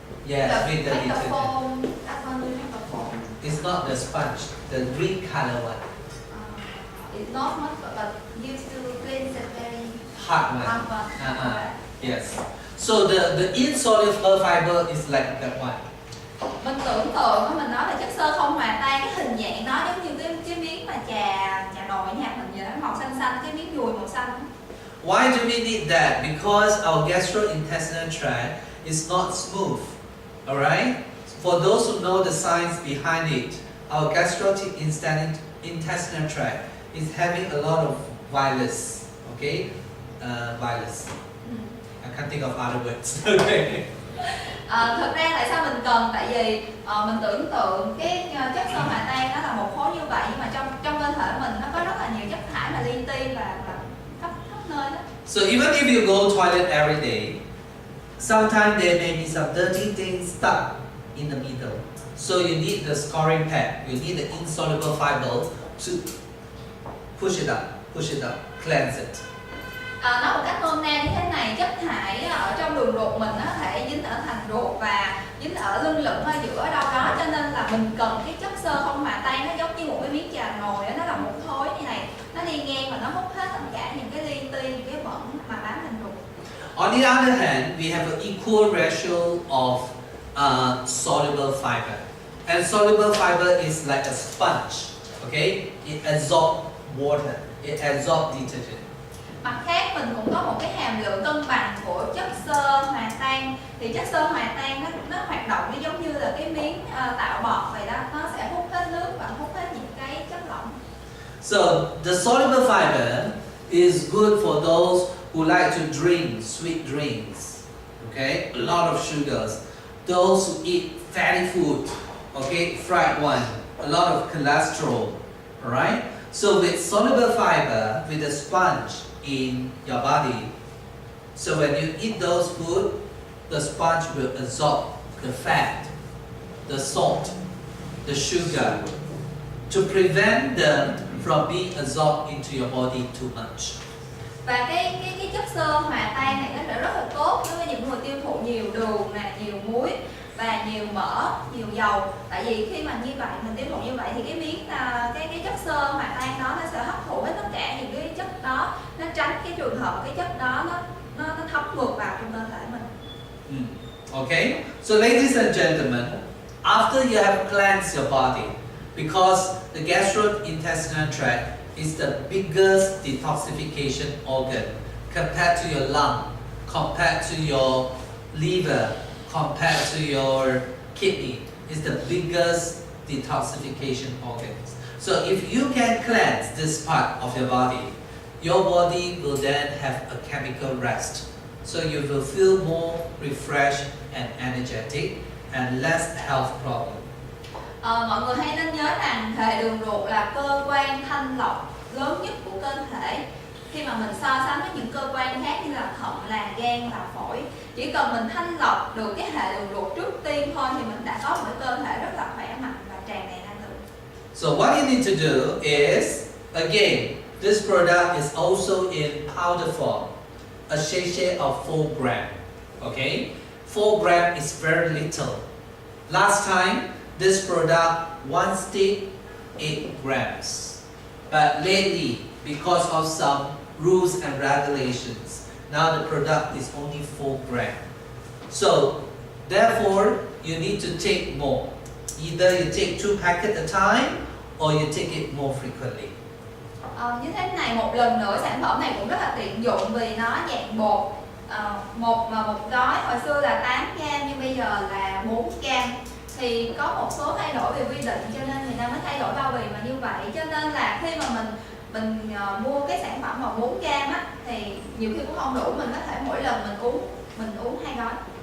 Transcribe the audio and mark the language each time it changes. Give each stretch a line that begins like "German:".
English: Yes, with the detergent. Foam. That one we have the foam. It's not the sponge, the green color one. It's not much, but used to cleanse it very Hard one. hard one. Yes. So the insoluble fiber is like that one.
Vietnamese: Mình tưởng tượng mình nói là chất xơ không hòa tan, cái hình dạng nó giống như cái miếng mà trà nồi nhà mình vậy đó, màu xanh xanh, cái miếng dùi màu xanh.
English: Why do we need that? Because our gastrointestinal tract is not smooth. Alright? For those who know the science behind it, our gastrointestinal tract is having a lot of virus. Okay? Virus. I can't think of other words. Okay.
Vietnamese: Thực ra tại sao mình cần? Tại vì mình tưởng tượng cái chất xơ hòa tan nó là một khối như vậy, nhưng mà trong cơ thể mình nó có rất là nhiều chất thải mà li ti và khắp nơi đó.
English: So even if you go toilet every day, sometimes there may be some dirty things stuck in the middle. So you need the scoring pad. You need the insoluble fiber to push it up, cleanse it.
Vietnamese: Nói một cách nôm na như thế này, chất thải ở trong đường ruột mình nó có thể dính ở thành ruột và dính ở lưng lửng ở giữa đâu đó, cho nên là mình cần cái chất xơ không hòa tan, nó giống như một cái miếng trà nồi, nó là một khối như này, nó đi đi ngang và nó hút hết tất cả những cái li ti, những cái bẩn mà bám lên ruột.
English: On the other hand, we have an equal ratio of soluble fiber. And soluble fiber is like a sponge, okay? It absorbs water, it absorbs detergent.
Vietnamese: Mặt khác mình cũng có một cái hàm lượng cân bằng của chất xơ hòa tan. Thì chất xơ hòa tan nó hoạt động giống như là cái miếng tạo bọt vậy đó, nó sẽ hút hết nước và hút hết những cái chất lỏng.
English: So the soluble fiber is good for those who like to drink sweet drinks, okay? A lot of sugars. Those who eat fatty food, okay? Fried one, a lot of cholesterol, alright? So with soluble fiber, with a sponge in your body, so when you eat those food, the sponge will absorb the fat, the salt, the sugar, to prevent them from being absorbed into your body too much.
Vietnamese: Và cái chất xơ hòa tan này nó rất là tốt đối với những người tiêu thụ nhiều đường nè, nhiều muối và nhiều mỡ, nhiều dầu. Tại vì khi mà như vậy mình tiêu thụ như vậy thì cái miếng cái chất xơ hòa tan đó nó sẽ hấp thụ hết tất cả những cái chất đó, nó tránh cái trường hợp cái chất đó nó thấm ngược vào trong cơ thể mình.
English: Okay, so ladies and gentlemen, after you have cleansed your body, because the gastrointestinal tract is the biggest detoxification organ compared to your lung, compared to your liver, compared to your kidney. It's the biggest detoxification organs. So if you can cleanse this part of your body will then have a chemical rest. So you will feel more refreshed and energetic and less health problem.
Vietnamese: Mọi người hãy nên nhớ rằng hệ đường ruột là cơ quan thanh lọc lớn nhất của cơ thể. Khi mà mình so sánh với những cơ quan khác như là thận, là gan, là phổi, chỉ cần mình thanh lọc được cái hệ đường ruột trước tiên thôi thì mình đã có một cái cơ thể rất là khỏe mạnh và tràn đầy năng lượng.
English: So what you need to do is, again, this product is also in powder form, a sachet of 4 gram. Okay, 4 gram is very little. Last time, this product, one stick, 8 grams. But lately, because of some rules and regulations, now the product is only 4 gram. So, therefore, you need to take more. Either you take 2 packets at a time, or you take it more frequently.
Vietnamese: Như thế này, một lần nữa sản phẩm này cũng rất là tiện dụng vì nó dạng bột. Một gói hồi xưa là 8 gram nhưng bây giờ là 4 gram. Thì có một số thay đổi về quy định cho nên người ta mới thay đổi bao bì mà như vậy. Cho nên là khi mà mình mua cái sản phẩm mà 4 gram á thì nhiều khi cũng không đủ, mình có thể mỗi lần mình uống 2 gói.